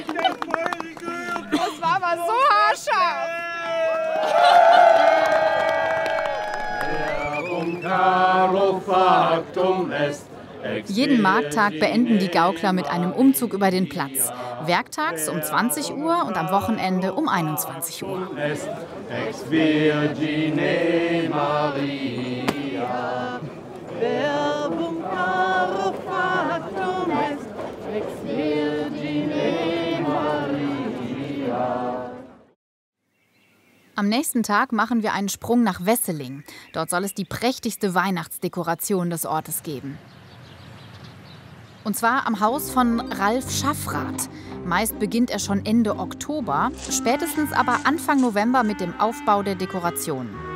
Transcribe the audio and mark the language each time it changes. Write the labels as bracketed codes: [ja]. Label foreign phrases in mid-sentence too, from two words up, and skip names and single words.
[de] Das war aber so haarscharf. Jeden Markttag beenden die Gaukler mit einem Umzug über den Platz. Werktags um 20 Uhr und am Wochenende um 21 Uhr. [la] Ex Virgine Maria, verbum caro factum est, ex Virgine Maria. [de] Am nächsten Tag machen wir einen Sprung nach Wesseling. Dort soll es die prächtigste Weihnachtsdekoration des Ortes geben. Und zwar am Haus von Ralf Schaffrath. Meist beginnt er schon Ende Oktober, spätestens aber Anfang November mit dem Aufbau der Dekorationen.